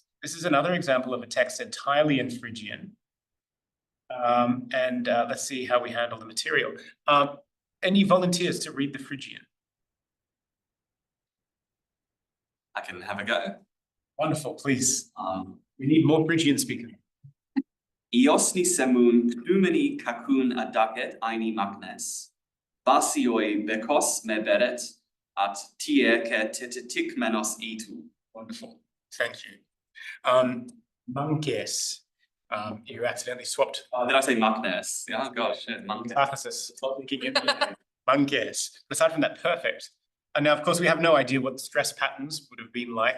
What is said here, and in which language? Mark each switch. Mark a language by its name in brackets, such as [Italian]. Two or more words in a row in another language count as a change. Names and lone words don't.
[English] This is another example of a text entirely in Phrygian. Let's see how we handle the material. Any volunteers to read the Phrygian? I can have a go. Wonderful, please. We need more Phrygian speakers. [Phrygian] Iosni semun pneumeni kakun adaket aini magnes. Basioi bekos me beret at tie ke tetetik menos itu. [English] Wonderful, thank you. Mankes. You accidentally swapped. Did I say magnes? Yeah, gosh, yeah, magnes. Mankes. Aside from that, perfect. And now, of course, we have no idea what the stress patterns would have been like.